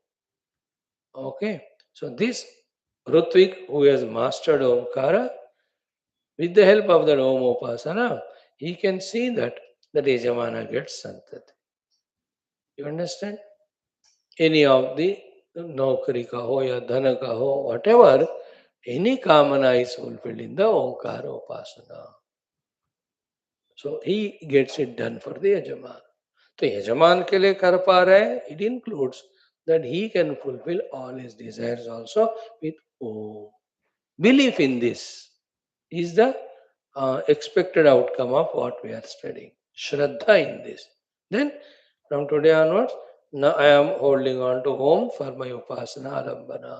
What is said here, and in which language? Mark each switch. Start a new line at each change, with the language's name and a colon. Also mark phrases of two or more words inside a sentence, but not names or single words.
English: Okay. So this Rutvik who has mastered Omkara, with the help of the
Sanskrit: ओम् उपासना,
English: he can see that the Yajamana gets Santati. You understand? Any of the
Hindi: नौकरी का हो या धन का हो,
English: whatever, any Kamana is fulfilled in the
Sanskrit: ओंकार उपासना.
English: So he gets it done for the Yajamana.
Hindi: तो यजमान के लिए कर पा रहे हैं,
English: it includes that he can fulfill all his desires also with Om. Belief in this is the expected outcome of what we are studying. Shraddha in this. Then from today onwards, now I am holding on to Om for my
Sanskrit: उपासना आलम्बन.